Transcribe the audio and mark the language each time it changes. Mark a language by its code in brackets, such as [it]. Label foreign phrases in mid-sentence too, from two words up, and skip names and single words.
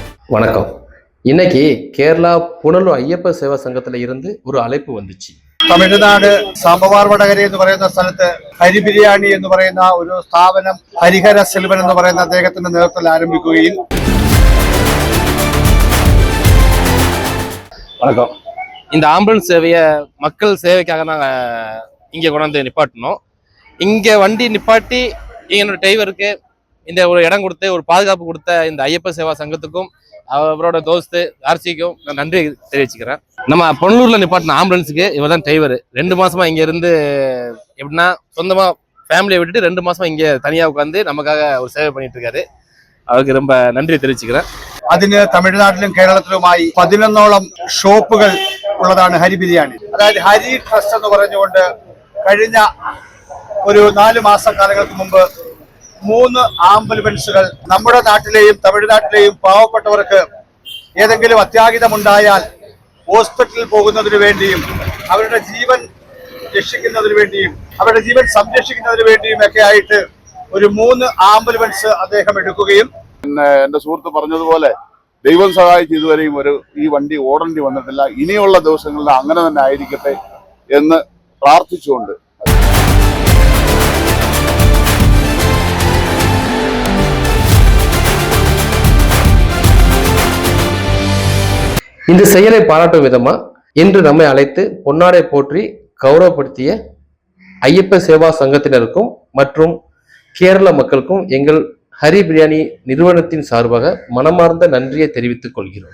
[ta] வணக்கம். இன்னைக்கு கேரளா புனலூர் ஐயப்ப சேவா சங்கத்துல இருந்து ஒரு அழைப்பு வந்துச்சு. [ml] തമിഴ്നാട് സാമ്പവാർ വടകര എന്ന് പറയുന്ന സ്ഥലത്ത് ഹരി ബിരിയാണി എന്ന് പറയുന്ന ഒരു സ്ഥാപനം ഹരിഹര സെൽവൻ എന്ന് പറയുന്ന അദ്ദേഹത്തിന്റെ നേതൃത്വത്തിൽ ആരംഭിക്കുകയും [ta] வணக்கம். இந்த ஆம்புலன்ஸ் சேவையை மக்கள் சேவைக்காக நாங்கள் இங்கே கொண்டாந்து நிப்பாட்டினோம். இங்கே வண்டி நிப்பாட்டி என்னோட டிரைவருக்கு இந்த ஒரு இடம் கொடுத்து ஒரு பாதுகாப்பு கொடுத்த இந்த ஐயப்ப சேவா சங்கத்துக்கும் அவரோட தோஸ்து ஆர்சிக்கும் நான் நன்றி தெரிவிச்சுக்கிறேன். நம்ம பொன்னூர்ல நிப்பாட்டின ஆம்புலன்ஸுக்கு இவர் தான் டிரைவர். 2 மாசமா இங்க இருந்து எப்படின்னா சொந்தமா ஃபேமிலியை விட்டுட்டு 2 மாசமா இங்க தனியா உட்காந்து நமக்காக ஒரு சேவை பண்ணிட்டு இருக்காரு. அவருக்கு ரொம்ப நன்றி தெரிவிச்சுக்கிறேன். [ml] അതിന് തമിഴ്നാട്ടിലും കേരളത്തിലുമായി 11ഓളം ഷോപ്പുകൾ ഉള്ളതാണ് ഹരി ബിരിയാണി. അതായത് ഹരി ട്രസ്റ്റ് എന്ന് പറഞ്ഞുകൊണ്ട് കഴിഞ്ഞ ഒരു 4 മാസക്കാലങ്ങൾക്ക് മുമ്പ് 3 ആംബുലൻസുകൾ നമ്മുടെ നാട്ടിലെയും തമിഴ്നാട്ടിലെയും പാവപ്പെട്ടവർക്ക് ഏതെങ്കിലും അത്യാഹിതമുണ്ടായാൽ ഹോസ്പിറ്റലിൽ പോകുന്നതിന് വേണ്ടിയും അവരുടെ ജീവൻ രക്ഷിക്കുന്നതിന് വേണ്ടിയും അവരുടെ ജീവൻ സംരക്ഷിക്കുന്നതിന് വേണ്ടിയും ഒക്കെ ആയിട്ട് ഒരു 3 ആംബുലൻസ് അദ്ദേഹം എടുക്കുകയും എന്റെ സുഹൃത്ത് പറഞ്ഞതുപോലെ ദൈവം സഹായിച്ച് ഇതുവരെയും ഈ വണ്ടി ഓടേണ്ടി വന്നിട്ടില്ല. ഇനിയുള്ള ദിവസങ്ങളിൽ അങ്ങനെ തന്നെ ആയിരിക്കട്ടെ എന്ന് പ്രാർത്ഥിച്ചുകൊണ്ട് [ta] இந்த செயலை பாராட்டும் விதமா இன்று நம்மை அழைத்து பொன்னாடை போற்றி கௌரவப்படுத்திய ஐயப்ப சேவா சங்கத்தினருக்கும் மற்றும் கேரள மக்களுக்கும் எங்கள் ஹரி பிரியாணி நிறுவனத்தின் சார்பாக மனமார்ந்த நன்றியை தெரிவித்துக் கொள்கிறோம்.